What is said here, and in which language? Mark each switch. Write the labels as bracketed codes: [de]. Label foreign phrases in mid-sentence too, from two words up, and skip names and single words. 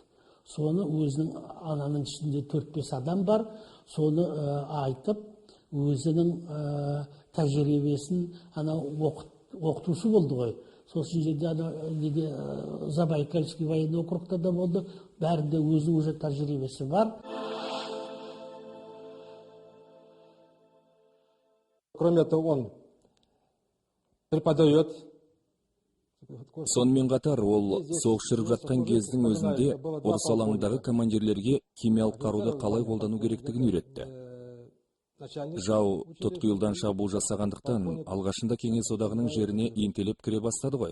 [kk] Соны өзінің ананың ішінде 4-5 адам бар, соны айтып, өзінің тәжірибесін оқытушы болды ғой. Сосын жерде Забайкальский военный округта да болды, бәрінде өзінің уже тәжірибесі бар. [ru] Кроме того, он преподает. [kk] Сонымен қатар ол соғыс жүріп жатқан кездің өзінде ұрыс алаңындағы командирлерге химиялық қаруды қалай қолдану керектігін үйретті. Жау тұтқиылдан шабуыл жасағандықтан алғашында Кеңес одағының жеріне ентелеп кіре бастады ғой.